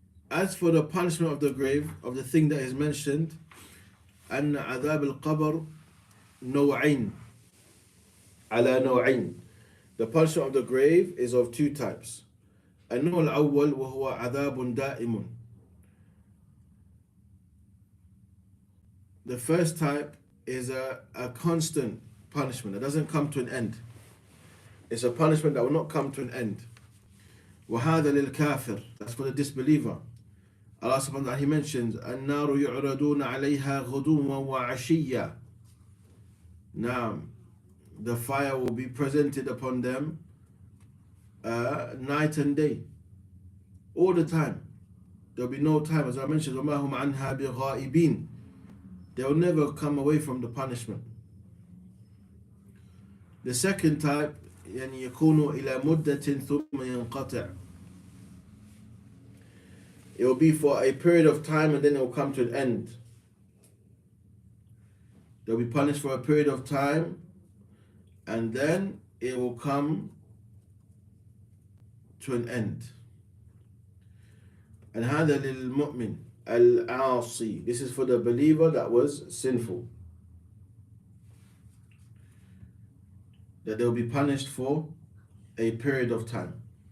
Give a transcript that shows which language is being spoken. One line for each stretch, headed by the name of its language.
English: As for the punishment of the grave, of the thing that is mentioned,
Arabic: أن عذاب القبر نوعين على نوعين.
English: The punishment of the grave is of two types.
Arabic: النوع الأول وهو عذاب دائم.
English: The first type is a constant punishment that doesn't come to an end. It's a punishment that will not come to an end.
Arabic: وهذا للكافر.
English: That's for the disbeliever. Allah subhanahu wa ta'ala, He mentions
Arabic: النار يعرضون عليها غدوا وعشيا.
English: Now, the fire will be presented upon them night and day, all the time. There'll be no time, as I mentioned,
Arabic: وَمَا هُمْ عَنْهَا بِغَائِبِينَ.
English: They will never come away from the punishment. The second type,
Arabic: يعني يكون إلى مدة ثم ينقطع.
English: It will be for a period of time and then it will come to an end. They'll be punished for a period of time and then it will come to an end. And
Arabic: هذا للمؤمن العاصي.
English: This is for the believer that was sinful, that they will be punished for a period of time.